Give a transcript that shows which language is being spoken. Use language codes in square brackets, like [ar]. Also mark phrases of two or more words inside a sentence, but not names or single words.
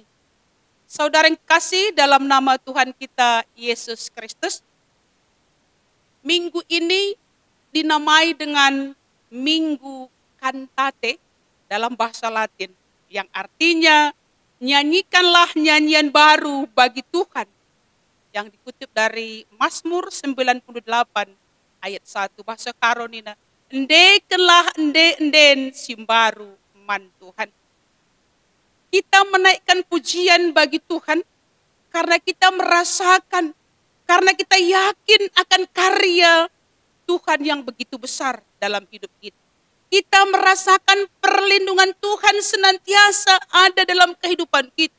[id] Saudara yang kasih dalam nama Tuhan kita Yesus Kristus, minggu ini dinamai dengan Minggu Cantate dalam bahasa Latin, yang artinya nyanyikanlah nyanyian baru bagi Tuhan, yang dikutip dari Mazmur 98 ayat 1 bahasa Karonina. [btx] Endekenlah enden simbaru man Tuhan. [id] Kita menaikkan pujian bagi Tuhan karena kita merasakan, karena kita yakin akan karya Tuhan yang begitu besar dalam hidup kita. Kita merasakan perlindungan Tuhan senantiasa ada dalam kehidupan kita.